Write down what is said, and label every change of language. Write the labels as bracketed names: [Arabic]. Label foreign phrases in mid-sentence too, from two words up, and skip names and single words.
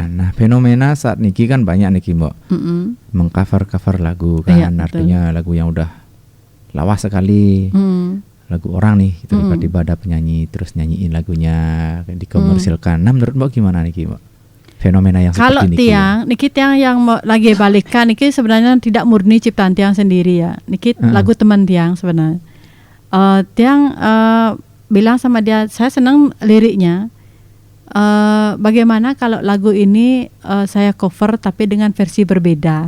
[Indonesian] Nah, fenomena saat niki kan banyak niki Mbok. Mengcover lagu kan, artinya lagu yang udah lawas sekali. Lagu orang nih, tiba-tiba ada penyanyi terus nyanyiin lagunya, dikomersilkan. Nah, menurut Mbok gimana niki Mbok? Fenomena yang seperti niki. Kalau niki tiang yang lagi balikan niki sebenarnya tidak murni ciptaan tiang sendiri ya. Niki lagu teman tiang sebenarnya. Tiang bilang sama dia, saya senang liriknya. Bagaimana kalau lagu ini saya cover tapi dengan versi berbeda.